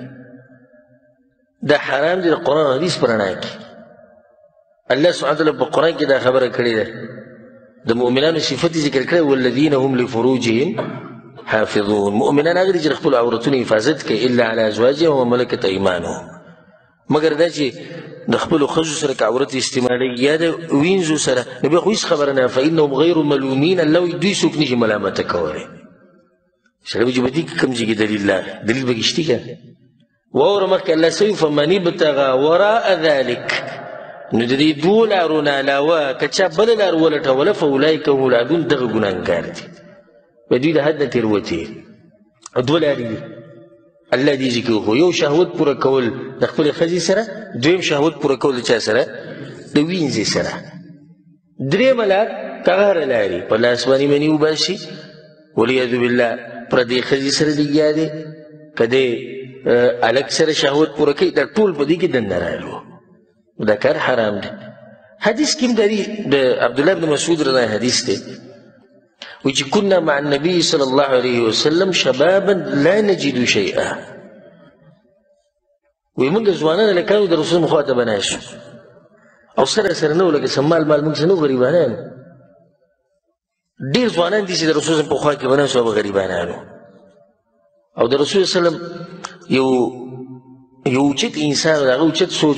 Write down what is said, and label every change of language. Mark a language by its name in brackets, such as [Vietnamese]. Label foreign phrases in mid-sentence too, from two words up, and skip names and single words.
[Pashto] دا حرام دی د قرآن حدیث په رڼا کې الله [Arabic] سبحانه وتعالی [Pashto] په قرآن کې دا خبره کړې ده د مؤمنانو صفت ذکر کړی [Arabic] والذین هم لفروجهم حافظون [Pashto] مؤمنان هغه دي چې خپل عورتونو حفاظت کوي [Arabic] الا علی ازواجهم وملکت ایمانهم [Pashto] مګر دا چې د خپلو ښځو سره که عورت استعمالوي یا د وینځو سره نو بیا خو هېڅ خبره نه [Arabic] فانهم غیر ملومین [Pashto] الله وایي دوی څوک نشي ملامته کولی سړی به چې په دې کې کوم ځای کې دلیل دلیل پکې شته که واوره مخکې الله څه وایي [Arabic] فمن ابتغى وراء ذلک [Pashto] نو د دې دوو لارو نه علاوه که چا بله لار ولټوله [Arabic] فاولئک هم العادون [Pashto] دغه ګناهګار دي په دوی د حد نه تېروتې دوه لارې دي الله دې ذکر وکړو یو شهوت پوره کول د خپلې ښځې سره دویم شهوت پوره کول د چا سره د وینځې سره درېیمه لار که هغه هره لارې په لاس باندې مني وباسي [Arabic] والعیاذ بالله [Pashto] پردې ښځې سره لګیا دی که دی هلک سره شهوت پوره کوي دا ټول په دې کې دننه راغلو دا کار حرام دی حدیث کې هم د عبدالله بن مسعود رضی حدیث دی وی چې [Arabic] كنا مع النبي صلى الله عليه وسلم شبابا لا نجد شيئا [Pashto] وی موږ ځوانان هلکانو د رسول خوا ته به ناست او سره سره نه و لکه سمال مال موږ څه نه غریبانان ډېر ځوانان دي چې د رسول په خوا کې به ناست او به غریبانانو او د رسول وسلم یو اوچت انسان د هغه اوچت سوچ